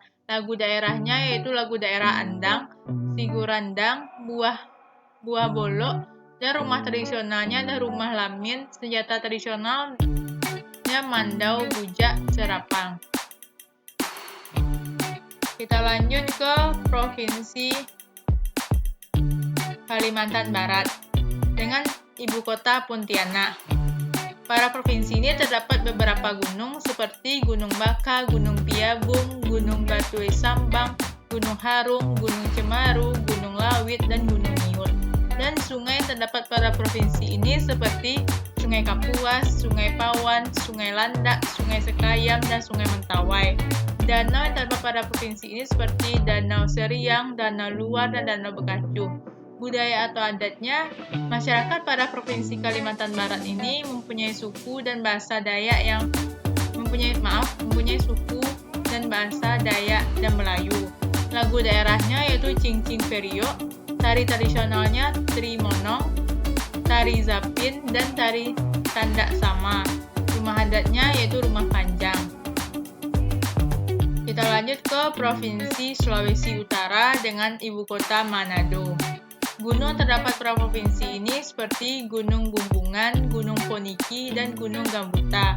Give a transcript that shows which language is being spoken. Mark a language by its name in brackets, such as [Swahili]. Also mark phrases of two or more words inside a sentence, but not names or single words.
[Indonesian] Lagu daerahnya yaitu lagu daerah Andang, Sigurandang, Buah Bolok, dan rumah tradisionalnya ada rumah Lamin, senjata tradisionalnya Mandau, Bujak, Serapang. Kita lanjut ke Provinsi Kalimantan Barat dengan ibu kota Pontianak. Pada provinsi ini terdapat beberapa gunung seperti Gunung Baka, Gunung Piabung, Gunung Batu Sambang, Gunung Harum, Gunung Cemaru, Gunung Lawit, dan Gunung Niut. Dan sungai yang terdapat pada provinsi ini seperti Sungai Kapuas, Sungai Pawan, Sungai Landak, Sungai Sekayam, dan Sungai Mentawai. Danau yang terdapat pada provinsi ini seperti Danau Seriang, Danau Luar, dan Danau Bekacuh. Budaya atau adatnya, masyarakat pada Provinsi Kalimantan Barat ini mempunyai suku dan bahasa Dayak yang mempunyai suku dan bahasa Dayak dan Melayu. Lagu daerahnya yaitu Cincin Periok, tari tradisionalnya Trimonong, tari Zapin, dan tari Tandak Sama. Rumah adatnya yaitu Rumah Panjang. Kita lanjut ke Provinsi Sulawesi Utara dengan ibu kota Manado. Gunung terdapat pada provinsi ini seperti Gunung Bumbungan, Gunung Poniki, dan Gunung Gambuta.